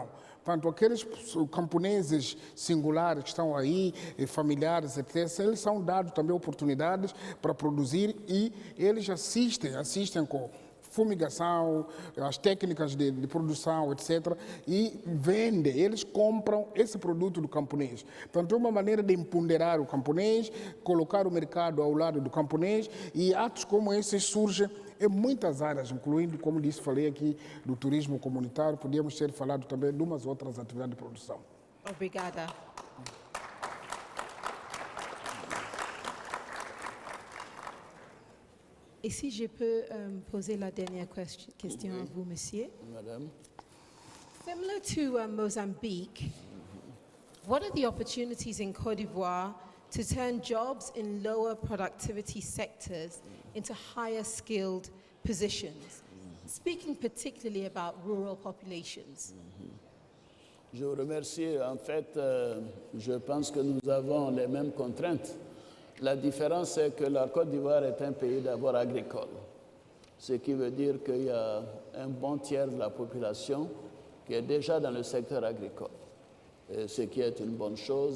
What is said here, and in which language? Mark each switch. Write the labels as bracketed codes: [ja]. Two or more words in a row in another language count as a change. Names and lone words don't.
[pt] Portanto, aqueles camponeses singulares que estão aí, familiares, etc., eles são dados também oportunidades para produzir e eles assistem com fumigação, as técnicas de produção, etc., e vendem, eles compram esse produto do camponês. Portanto, é uma maneira de empoderar o camponês, colocar o mercado ao lado do camponês, e atos como esses surgem em muitas áreas, incluindo, como disse, falei aqui, do turismo comunitário, podíamos ter falado também de umas outras atividades de produção. Obrigada. [fr] Et si je peux poser la dernière question à vous, monsieur. Madame. [en] Similar to Mozambique, what are the opportunities in Côte d'Ivoire to turn jobs in lower productivity sectors into higher skilled positions? Speaking particularly about rural populations. [fr] Je vous remercie. En fait, je pense que nous avons les mêmes contraintes. La différence, c'est que la Côte d'Ivoire est un pays d'abord agricole, ce qui veut dire qu'il y a un bon tiers de la population qui est déjà dans le secteur agricole, et ce qui est une bonne chose.